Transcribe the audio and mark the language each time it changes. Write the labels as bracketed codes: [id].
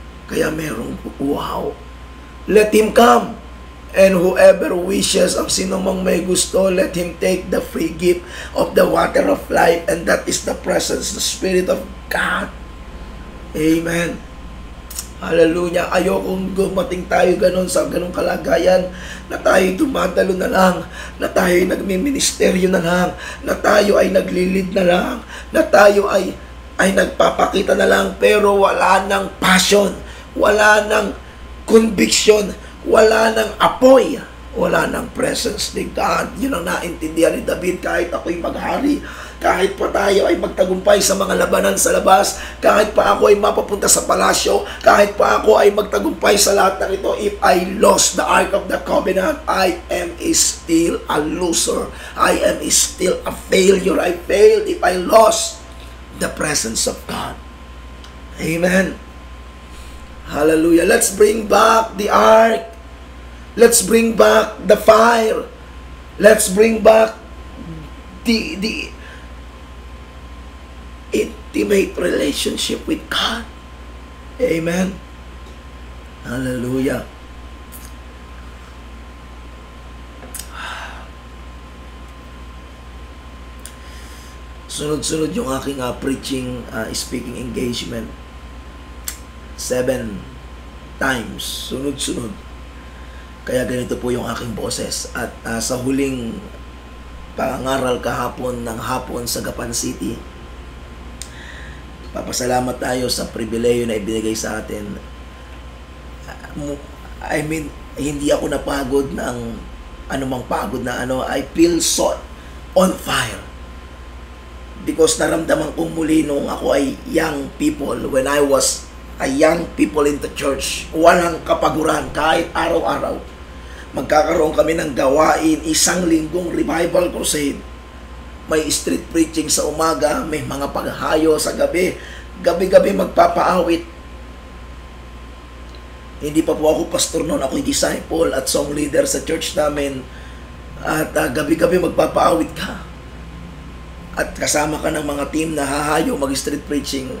[tl] Kaya merong uhaw. [en] Let him come. And whoever wishes, [tl] ang sino mang may gusto, [en] let him take the free gift of the water of life, and that is the presence, the Spirit of God. Amen. Hallelujah. [tl] Ayokong gumating tayo ganun sa ganung kalagayan, na tayo dumadalo na lang, na tayo nagmi-ministeryo na lang, na tayo ay naglilid na lang, na tayo ay nagpapakita na lang, pero wala ng passion, wala ng conviction, wala ng apoy, wala ng presence ni God. Yun ang naintindihan ni David. Kahit ako'y maghari, kahit pa tayo ay magtagumpay sa mga labanan sa labas, kahit pa ako ay mapapunta sa palasyo, kahit pa ako ay magtagumpay sa lahat ng ito, [en] if I lost the Ark of the Covenant, I am still a loser. I am still a failure. I failed if I lost the presence of God. Amen. Hallelujah. Let's bring back the Ark. Let's bring back the fire. Let's bring back the intimate relationship with God. Amen. Hallelujah. [tl] Sunod-sunod yung aking preaching, speaking engagement. [en] 7 times. [tl] Sunod-sunod. Kaya ganito po yung aking boses. At sa huling pangaral kahapon ng hapon sa Gapan City, papasalamat tayo sa pribileyo na ibinigay sa atin. [en] I mean, [tl] hindi ako napagod ng anumang pagod na ano. [en] I feel so on fire. Because [tl] naramdaman kong muli nung ako ay young people, [en] when I was a young people in the church, [tl] walang kapaguran kahit araw-araw. Magkakaroon kami ng gawain, 1 linggong revival crusade. May street preaching sa umaga, may mga paghayo sa gabi. Gabi-gabi magpapaawit. Hindi pa po ako pastor noon, ako'y disciple at song leader sa church namin. At gabi-gabi magpapaawit ka. At kasama ka ng mga team na hahayo mag-street preaching.